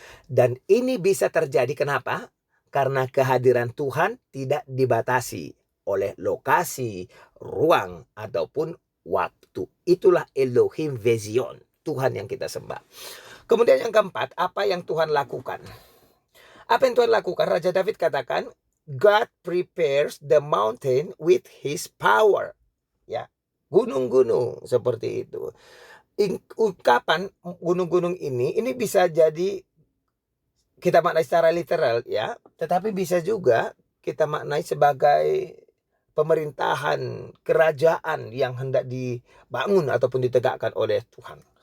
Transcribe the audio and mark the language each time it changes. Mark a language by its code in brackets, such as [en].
[id] Dan ini bisa terjadi kenapa? Karena kehadiran Tuhan tidak dibatasi oleh lokasi, ruang, ataupun waktu. Itulah Elohim Vision, Tuhan yang kita sembah. Kemudian yang keempat, apa yang Tuhan lakukan? Apa yang Tuhan lakukan? Raja David katakan, [en] God prepares the mountain with his power. [id] Ya, gunung-gunung seperti itu. Ungkapan gunung-gunung ini bisa jadi kita maknai secara literal, ya, tetapi bisa juga kita maknai sebagai pemerintahan, kerajaan yang hendak dibangun ataupun ditegakkan oleh Tuhan.